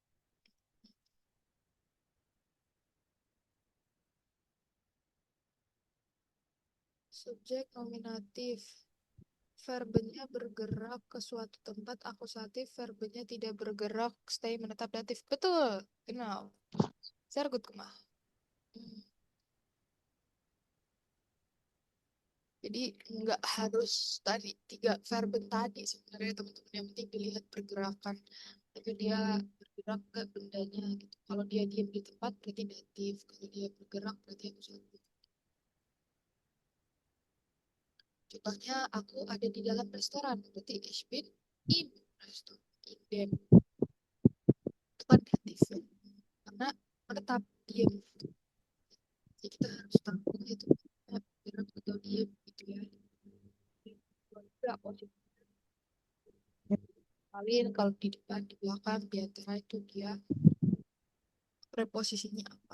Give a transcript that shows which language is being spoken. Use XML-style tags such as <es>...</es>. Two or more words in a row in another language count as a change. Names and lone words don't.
<id>Subjek nominatif. Verbnya bergerak ke suatu tempat, akusatif. Verbnya tidak bergerak, stay menetap datif. Betul.</id> <de>Genau. Sehr gut gemacht. Hmm.</de> <id>Jadi nggak harus tadi 3 verben tadi sebenarnya teman-teman. Yang penting dilihat pergerakan. Itu dia bergerak ke bendanya gitu. Kalau dia diam di tempat berarti datif. Kalau dia bergerak berarti akusatif. Contohnya aku ada di dalam restoran, berarti</id> <de>ich bin im Restoran. In dem.</de> <id>Itu kan datif ya. Karena menetap diam. Jadi kita harus tahu itu bergerak atau diam gitu ya. Juga posisi kalian kalau di depan, di belakang, di antara itu dia preposisinya apa.</id>